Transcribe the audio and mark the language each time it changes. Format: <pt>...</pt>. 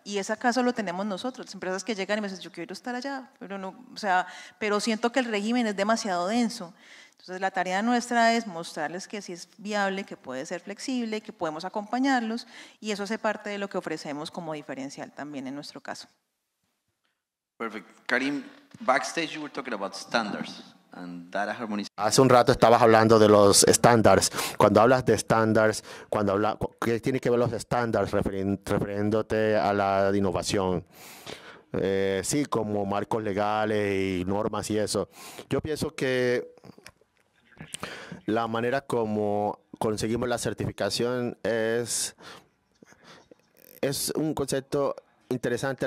<es>Y ese caso lo tenemos nosotros, empresas que llegan y me dicen, yo quiero estar allá, pero, no, o sea, pero siento que el régimen es demasiado denso. Entonces la tarea nuestra es mostrarles que sí es viable, que puede ser flexible, que podemos acompañarlos y eso hace parte de lo que ofrecemos como diferencial también en nuestro caso.</es> <en>Perfect. Karim, backstage you were talking about standards and data harmonization.</en> <es>Hace un rato estabas hablando de los estándares. Cuando hablas de estándares, ¿qué tiene que ver los estándares refiriéndote a la innovación? Sí, como marcos legales y normas y eso. Yo pienso que la manera como conseguimos la certificación es un concepto interesante.</es>